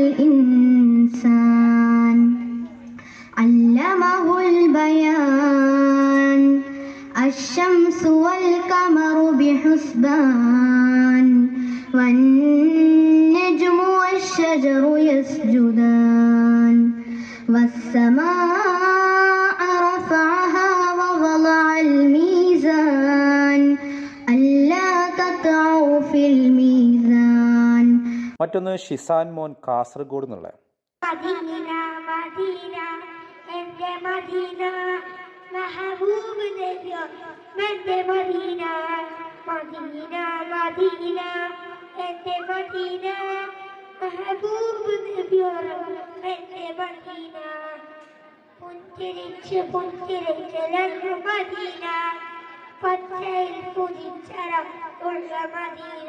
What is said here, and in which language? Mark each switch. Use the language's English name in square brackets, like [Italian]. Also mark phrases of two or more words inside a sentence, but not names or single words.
[Arabic] الإنسان علمه البيان الشمس والقمر بحسبان والنجم والشجر يسجدان والسماء رفعها ووضع الميزان ألا تطغوا في [Malayalam] മറ്റൊന്ന് ഷിസാൻ മോൻ കാസർഗോഡ് എന്നുള്ള. മദീന മദീന എന്റെ മദീന മെഹബൂബ് നബിയോ എന്റെ മദീന മദീന മദീന എന്റെ മദീന മെഹബൂബ് നബിയോ എന്റെ മദീന പുഞ്ചിരിച്ച് പുഞ്ചിരിച്ച് മദീന പച്ചയിൽ പുതിച്ചരം ഉള്ള മദീന.